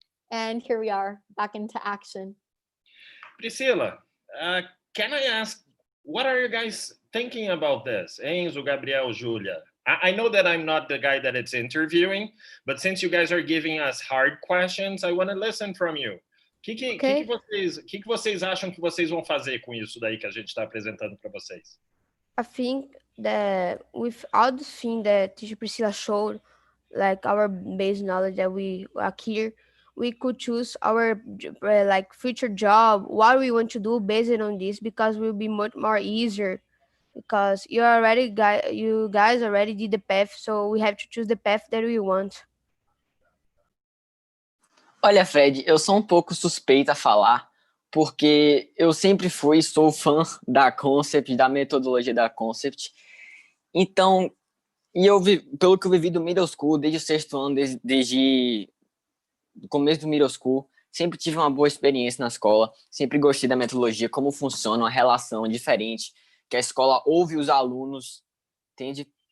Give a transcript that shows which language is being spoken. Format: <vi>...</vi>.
<en>And here we are, back into action. Priscila, can I ask, what are you guys thinking about this? Enzo, Gabriel, Julia. I know that I'm not the guy that it's interviewing, but since you guys are giving us hard questions, I want to listen from you.</en> <pt>O que vocês acham que vocês vão fazer com isso daí que a gente está apresentando para vocês?</pt> <en>I think that with all the things that teacher Priscilla showed, like our base knowledge that we are here, we could choose our like future job, what we want to do based on this, because it will be much more easier. Because you guys already did the path, so we have to choose the path that we want.</en> <pt>Olha, Fred, eu sou um pouco suspeita a falar, porque eu sempre fui e sou fã da Concept, da metodologia da Concept. Então, pelo que eu vivi do middle school, desde o sexto ano, desde o começo do middle school, sempre tive uma boa experiência na escola, sempre gostei da metodologia, como funciona, uma relação diferente, que a escola ouve os alunos, entende?</pt>